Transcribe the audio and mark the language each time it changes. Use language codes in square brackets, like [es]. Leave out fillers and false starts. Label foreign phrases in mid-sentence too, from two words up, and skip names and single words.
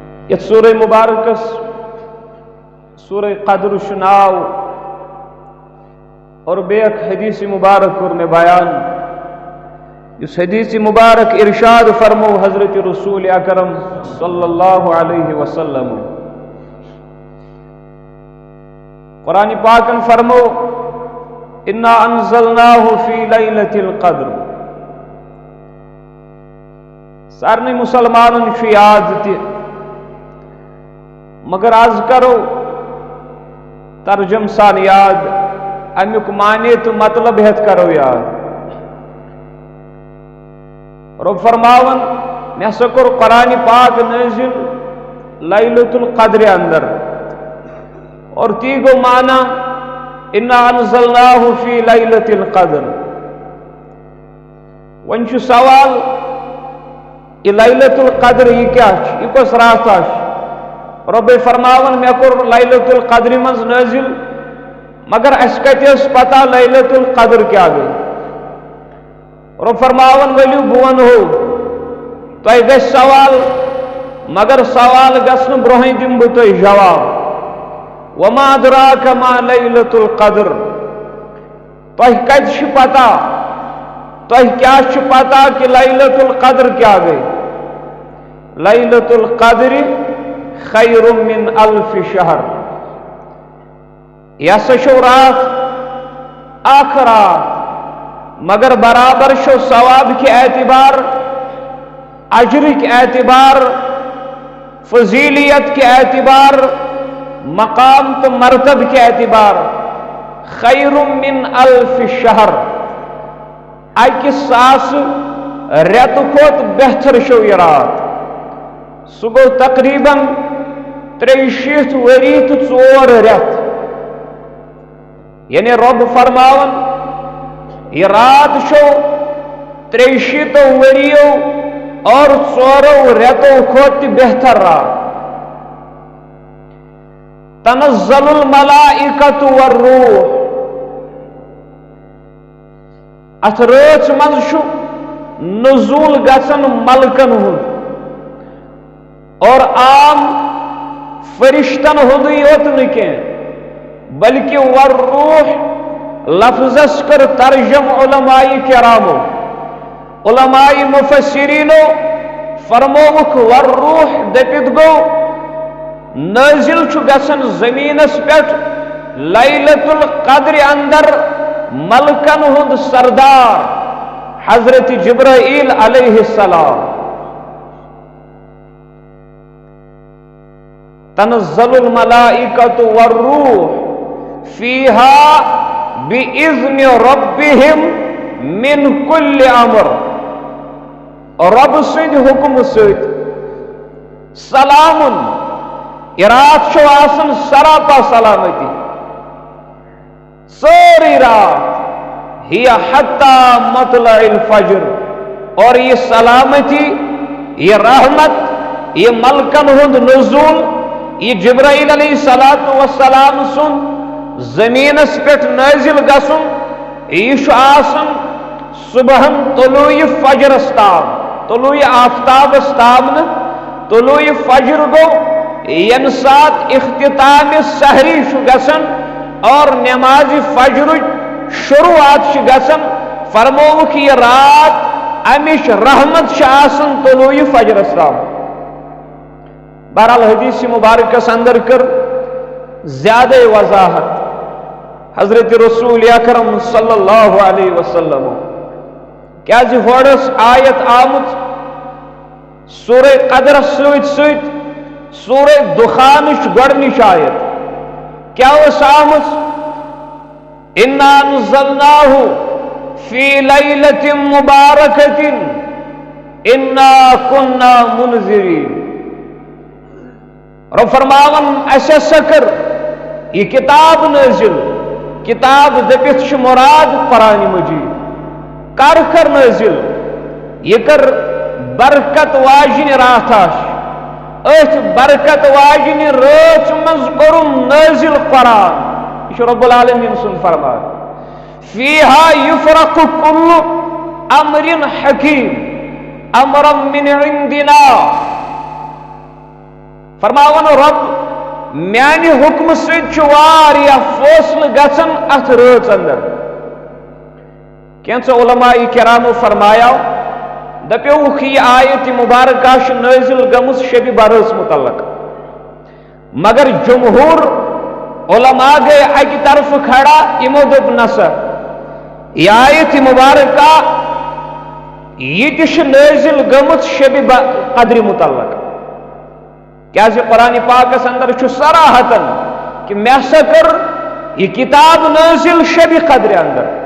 [ks] یت سورہ مبارکس سورہ قدر شناو اور بیک حدیث مبارک کر میں بیان اس حدیث مبارک ارشاد فرمو حضرت رسول اکرم [ar] صلی اللہ علیہ وسلم [ks] قرآن پاکن فرمو [ar] انا انزلناہ فی لیلۃ القدر [ks] سارنی مسلمانن چھ یاد تہ مگر آز کرو ترجم سان یاد امیک معنی تو مطلب ہیت کرو یاد رب فرماون میں ہسا کور قرآن پاک نازل لیلۃ القدر اندر اور تی گو معنی [ar] انا انزلناہ فی لیلۃ القدر [ks] ون چھ سوال یہ لیلۃ القدر یہ کیا یہ کس رات رب فرماون میں کور لیلۃ القدر مز نازل مگر اس کتس پتہ لیلۃ القدر کیا گئی رب فرماون ولیو بون ہو تو گھ سوال مگر سوال گھن برہ دم بہ تہ جواب [ar] وما ادراک ما لیلۃ القدر [ks] تہ کت پتہ تہ کیا پتہ کہ لیلۃ القدر کیا گئی [ar] لیلۃ القدر خیر من الف شہر [ks] یہ سا شو رات اخ رات مگر برابر شو [ur] ثواب کے اعتبار اجر کے اعتبار فضیلیت کے اعتبار [ks] مقام تو [ur] مرتب کے اعتبار [ar] خیر من الف شہر [ks] اکہ ساس ریت کھوت بہتر شو یہ رات سہ گو تقریباً 63 وری تو 4 ریت یعنی رب فرماون یہ رات شو 63 وریو اور 4 ریتو کھوت بہتر رات [ar] تنزل الملائکۃ والروح [ks] ات رات من شو نزول گژھن ملکن ہند اور عام فرشتن ہند یوت نکی بلکہ والروح لفظس کر ترجم علماء کرامو علماء مفسرینو فرموک والروح دپت گو نازل چھ گژھن زمینس پہ لیلۃ القدر اندر ملکن ہند سردار حضرت جبرائیل [ar] علیہ السلام تنزل الملائکۃ والروح فیہا بِإِذْنِ رَبِّهِمْ مِنْ كُلِّ امر [ks] رب سند حکم سید سلام رات شو آسن سراپا سلامتی سوری رات ہی [ar] حتی مطلع الفجر [ks] اور یہ سلامتی یہ رحمت یہ ملکن ہند نزول یہ جبرائیل [ar] علیہ السلام [ks] سن زمینس پہ نازل گسن یہ آسن صبحن طلوع فجر استام طلوع آفتاب استام طلوع فجر گو یم سات اختتام سحری گسن اور نماز فجر شروعات گسن فرموک یہ رات امش رحمت آسن طلوع فجر استام بہرحال حدیث مبارکس اندر کر زیادہ وضاحت حضرت رسول اکرم [ar] صلی اللہ علیہ وسلم [ks] کیا ہوڑس آیت آمت سورہ قدر سوت سوت سورہ دخانش گڑنش آیت کیا اس آمت [ar] انا انزلناہ فی لیلۃ مبارکۃ انا کننا منذرین [ks] رب فرماون اسے سکر یہ کتاب نازل کتاب دپت مراد قرآن مجید کر نازل یہ کر برکت واجن راتاش ات برکت واجن رات مز کرم نازل قرآن یہ [ar] رب العالمین [ks] سن فرما [ar] فیہا یفرق کل امر حکیم امرا من عندنا [ks] فرماون رب میانہ حکم سۭتۍ چھُ واریاہ فٲصلہٕ گژھان اتھ رٲژ اندر کینٛژو علماء کرامو فرمایو دپیوکھ یہ آیت مبارکہ چھِ نٲزِل گٔمٕژ شبِ برٲژ متعلق مگر جمہور علماء گئے اکہ طرف کھڑا یمو دوٚپ نسا یہ آیت مبارکہ یہ تہِ چھِ نٲزِل گٔمٕژ شبِ قدرِ متعلق کیازِ قرآن پاکس اندر چھُ صراحتن کہ مےٚ ہسا کٔر یہ کتاب نٲزِل شبِ قدرِ اندر